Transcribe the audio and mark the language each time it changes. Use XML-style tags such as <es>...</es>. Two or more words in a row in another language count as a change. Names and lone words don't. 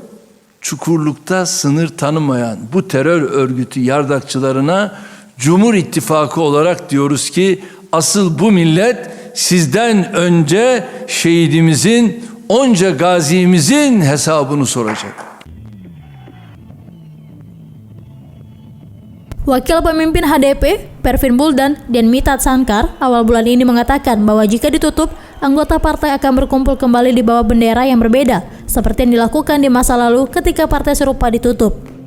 <tr>Çukurlukta sınır tanımayan bu terör örgütü yardakçılarına Cumhur İttifakı olarak diyoruz ki asıl bu millet sizden önce şehidimizin, onca gazimizin hesabını soracak.</tr> <id>Wakil pemimpin HDP, Pervin Buldan dan Mithat Sankar awal bulan ini mengatakan bahwa jika ditutup, anggota partai akan berkumpul kembali di bawah bendera yang berbeda, seperti yang dilakukan di masa lalu ketika partai serupa ditutup.</id>